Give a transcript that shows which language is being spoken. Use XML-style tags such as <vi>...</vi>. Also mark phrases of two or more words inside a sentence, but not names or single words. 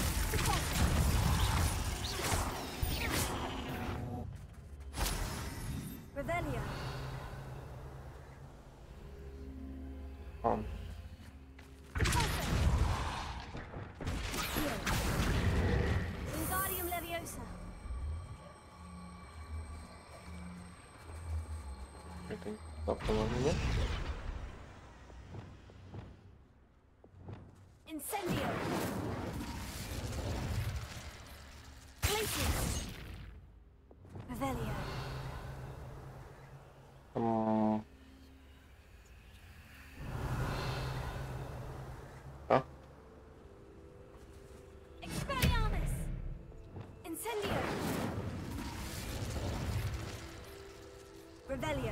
<en>Revelio. Wingardium Leviosa.</en> <ru>Это по-моему, нет?</ru> <en>Incendio. Glacius. Revelio.</en> <ru>А?</ru> <en>Expelliarmus. Incendio. Revelio.</en>